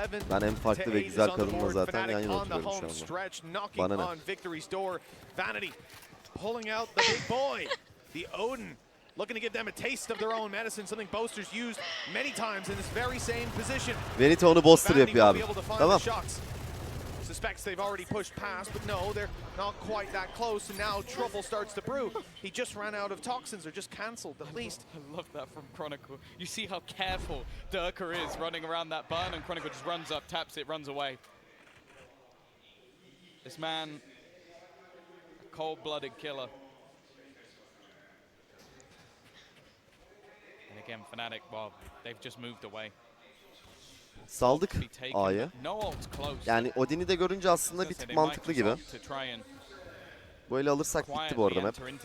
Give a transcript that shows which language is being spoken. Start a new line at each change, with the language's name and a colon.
Turkish: Ben en farklı ve güzel kadınla zaten yan yana oturuyorum şu anda. Bana ne?
English: Vanity pulling out the big boy. The Odin looking to give them a taste of their own medicine, something Boaster's used many times in this very same position.
Turkish: Vanity onu Boaster yapıyor abi. Tamam.
English: Suspects they've already pushed past, but no, they're not quite that close, and now trouble starts to brew. He just ran out of toxins, or just cancelled at least. I love that from Chronicle. You see how careful Durka is running around that burn, and Chronicle just runs up, taps it, runs away. This man, a cold-blooded killer. And again, Fnatic, well, they've just moved away.
Turkish: Saldık A'yı. Yani Odin'i de görünce aslında bir tık mantıklı gibi. Bu eli alırsak gitti bu arada map.